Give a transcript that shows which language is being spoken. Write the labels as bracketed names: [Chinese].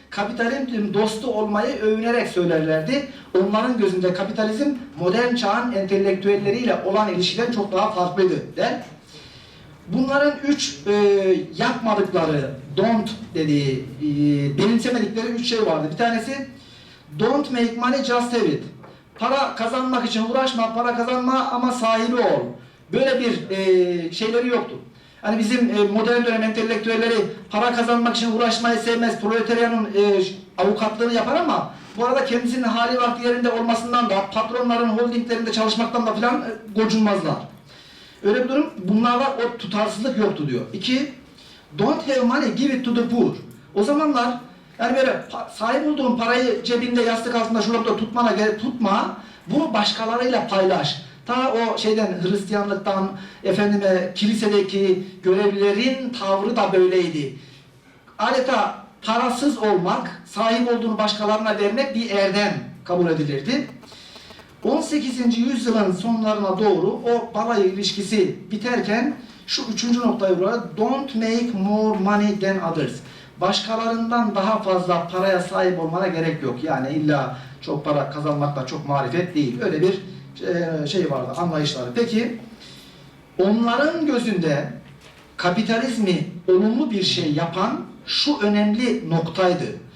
[Turkish] Kapitalizm dostu olmayı övünerek söylerlerdi. Onların gözünde kapitalizm modern çağın entelektüelleriyle olan ilişkiden çok daha farklıydı der. Bunların yapmadıkları, don't dediği, benimsemedikleri 3 şey vardı. Bir tanesi, [English] don't make money, just have it. [Turkish] Para kazanmak için uğraşma, para kazanma ama sahibi ol. Böyle bir şeyleri yoktu. Hani bizim modern dönem entelektüelleri para kazanmak için uğraşmayı sevmez, proletaryanın avukatlığını yapar ama bu arada kendisinin hali vakti yerinde olmasından da, patronların holdinglerinde çalışmaktan da filan gocunmazlar. Öyle bir durum, bunlarda o tutarsızlık yoktu diyor. [English] 2, don't have money, give it to the poor. [Turkish] O zamanlar yani böyle sahip olduğun parayı cebinde, yastık altında, şurada tutma, bunu başkalarıyla paylaş. Ta o Hristiyanlıktan, kilisedeki görevlilerin tavrı da böyleydi. Adeta parasız olmak, sahip olduğunu başkalarına vermek bir erdem kabul edilirdi. 18. yüzyılın sonlarına doğru o balayı ilişkisi biterken şu 3. noktayı vurur. [English] Don't make more money than others. [Turkish] Başkalarından daha fazla paraya sahip olmana gerek yok. Yani illa çok para kazanmakla çok marifet değil. Öyle bir şey vardı, anlayışları. Peki, onların gözünde kapitalizmi olumlu bir şey yapan şu önemli noktaydı.